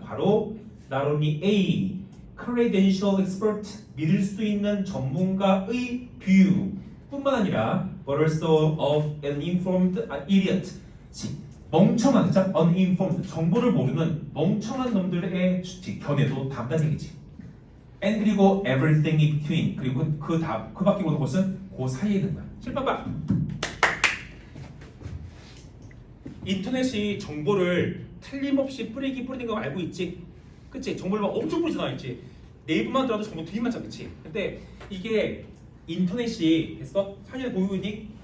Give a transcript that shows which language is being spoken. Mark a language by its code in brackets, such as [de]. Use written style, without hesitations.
[ko] 바로 [en] not only a credential expert [ko] 믿을 수 있는 전문가의 [en] view [ko] 뿐만 아니라 [en] but also of an informed idiot. [ko] 멍청한, uninformed, 정보를 모르는 멍청한 놈들의 견해도 담다는 얘기지. [en] and [ko] 그리고 [en] everything in between. [ko] 그리고 그 밖에 오는 것은 그 사이에 있는 거야. 7번 봐. 인터넷이 정보를 틀림없이 뿌리는 거 알고 있지? 그치? 정보를 막 엄청 뿌리잖아, 있지? 네이버만 들어도 정보 되게 많잖아, 그치? 근데 이게 인터넷이 됐어? 사진을 보이고 있니?